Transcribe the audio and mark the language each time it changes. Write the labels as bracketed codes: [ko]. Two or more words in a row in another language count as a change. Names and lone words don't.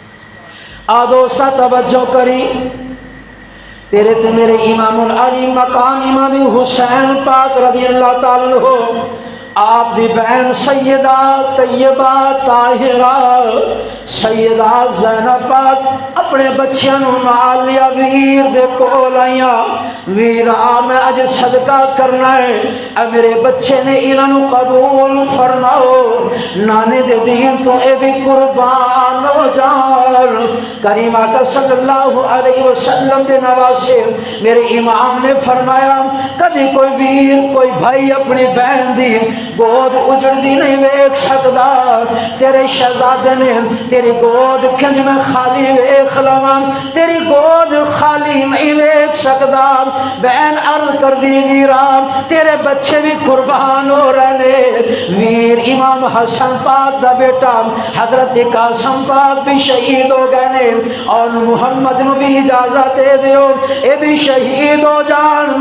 [pa] دوستہ توجہ کری، تیرے تے میرے امام العلی مقام امام حسین پاک [ar] رضی اللہ تعالیٰ عنہ [pa] آپ دی بہن سیدہ طیبہ طاہرہ سیدہ زینب پاک اپنے بچیاں نو نال لیا، ویر دے کول آئیاں، ویرا میں اج صدقہ کرنا ہے، اے میرے بچے نے انہاں نو قبول فرماؤ، نانے دے دین تو اے بھی قربان ہو جان۔ کریم آقا [ar] صلی اللہ علیہ وسلم [pa] دے نواسے میرے امام نے فرمایا کدی کوئی ویر کوئی بھائی اپنی بہن دی گود اجڑ دی نہیں ویکھ سکدا، تیرے شہزادے نے تیری گود کنج میں خالی ویکھ لواں، تیری گود خالی نہیں ویکھ سکدا۔ بہن عرض کر دی ویرا تیرے بچے بھی قربان ہو رہے نے، ویر امام حسن پاک دا بیٹا حضرت قاسم پاک بھی شہید ہو گئے نے، اور محمد نو بھی اجازت دے دیو اے بھی شہید ہو جان۔